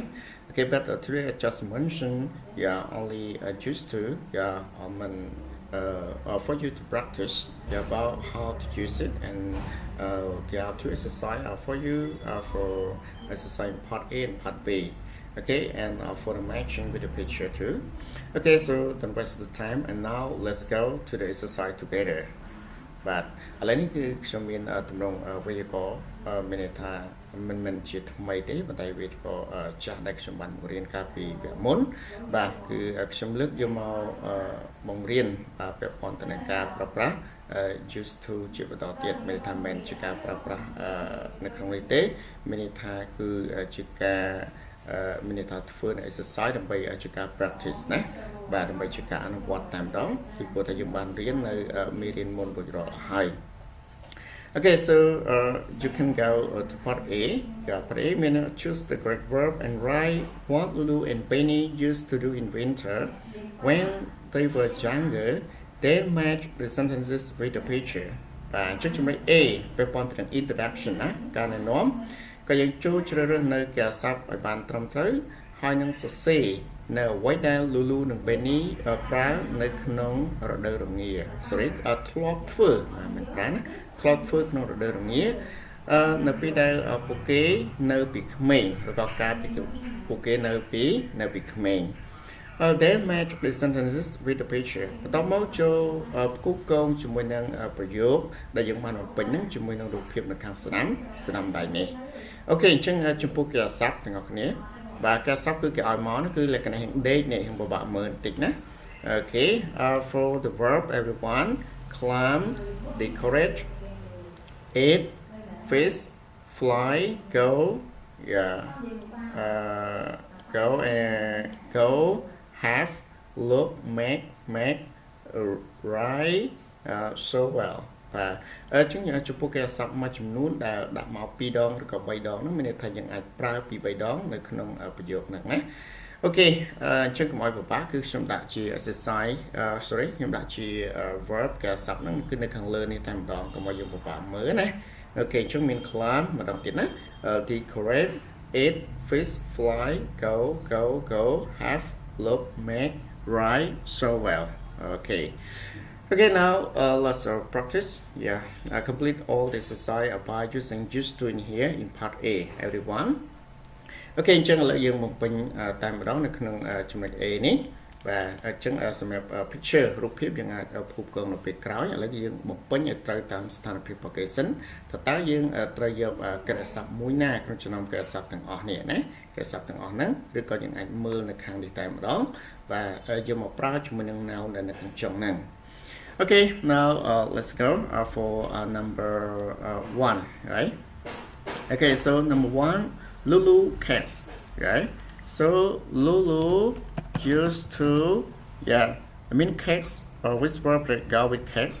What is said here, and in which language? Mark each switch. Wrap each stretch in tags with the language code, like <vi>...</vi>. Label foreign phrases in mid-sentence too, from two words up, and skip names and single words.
<en>Okay, but today I just mentioned, yeah, only used to, yeah, for you to practice about how to use it, and there are two exercises for you for exercise part A and part B. Okay, and for the matching with the picture too. Okay, so don't waste the time, and now let's go to the exercise together.</en> <km>បាទឥឡូវនេះគឺខ្ញុំមានទម្រង់វេយ្យាករណ៍មានន័យថាមិនជាថ្មីទេប៉ុន្តែវេយ្យាករណ៍ចាស់ដែលខ្ញុំបាន បង្រៀនកាលពីវគ្គមុនបាទគឺខ្ញុំលើកយកមកបង្រៀនពាក់ព័ន្ធទៅនឹងការប្រើប្រាស់</km> <en>used to</en> <km>ជាបន្តទៀតមានន័យថាមិនជាការប្រើប្រាស់នៅក្នុងនេះទេមានន័យថាគឺជាការមានន័យថាធ្វើនៅ exercise ដើម្បីជាការ practice ណាបាទដើម្បីជាការអនុវត្តតែម្ដងពីព្រោះតែយើងបានរៀននៅមេរៀនមុនរួចរាល់ហើយ</km> <en>Okay, so you can go to part A. Yeah, part A means choose the correct verb and write what Lulu and Benny used to do in winter when they were younger. Then match the sentences with the picture.</en> <km>បាទចុចចំណុច A ពាក់ព័ន្ធទៅនឹង introduction ណាការណែនាំក៏យើងចូលជ្រើសរើសនៅគេស័ព្ទឲ្យបានត្រឹមត្រូវហើយនឹងសរសេរនៅអ្វីដែល Lulu និង Benny ប្រើនៅក្នុងរដូវរងា Sorry ធ្លាប់ធ្វើមិនប្រើណាធ្លាប់ធ្វើក្នុងរដូវរងានៅពេលដែលពួកគេនៅ ពីក្មេងឬក៏កាលពីពួកគេនៅពីក្មេង</km> <en>They match the sentences with the picture</en> <km>បន្ទាប់ មកចូលផ្គូផ្គងជាមួយនឹងប្រយោគដែលយើងបានបំពេញហ្នឹងជាមួយនឹងរូបភាពនៅខាងស្ដាំដៃនេះអូខេអញ្ចឹងចំពោះគេស័ព្ទទាំងអស់គ្នាបាទការស័ព្ទគឺគេឲ្យមកគឺលក្ខណៈហ្នឹងដេកនេះខ្ញុំពិបាកមើលបន្តិចណាអូខេ</km> <en>for the verb everyone climb decorate eat fish fly go yeah go have look make write so well</en> <km>បាទចឹងចំពោះគេស័ព្ទមួយចំនួនដែលដាក់មក2ដងឬក៏ 3ដងហ្នឹងមានន័យថាយើងអាចប្រើពី3ដងនៅក្នុងប្រយោគហ្នឹងណាអូខេអញ្ចឹងកុំឲ្យពិបាកគឺខ្ញុំដាក់ជា</km> <en>exercise sorry</en> <km>ខ្ញុំដាក់ជា verb គេស័ព្ទហ្នឹងគឺនៅខាងលើនេះតែម្ដងកុំឲ្យយើងពិបាកមើលណាអូខេអញ្ចឹងមាន climb ម្ដងទៀតណា</km> <en>decorate eat fish fly go have look make write so well okay Okay, now let's practice. Yeah, complete all the exercise by using used to in here in part A, everyone.</en> <km>Okay, អញ្ចឹងឥឡូវយើងបំពេញតែម្ដងនៅក្នុងចំណុច A នេះបាទអញ្ចឹងសម្រាប់ picture រូបភាពយើងអាចផ្គូផ្គងនៅពេលក្រោយឥឡូវយើងបំពេញឲ្យត្រូវតាមស្ថានភាព location តើយើងត្រូវយកកិរិយាសព្ទមួយណាក្នុងចំណោមកិរិយាសព្ទទាំងអស់នេះណាកិរិយាសព្ទទាំងអស់ហ្នឹងឬក៏យើងអាចមើលនៅខាងនេះតែម្ដងបាទយកមកប្រើជាមួយនឹង noun ដែលនៅខាងចុងហ្នឹង</km> <en>Okay, now let's go for number 1, right? Okay, so number 1, Lulu cats, right? So Lulu used to, yeah, I mean cats, which verb that go with cats?</en>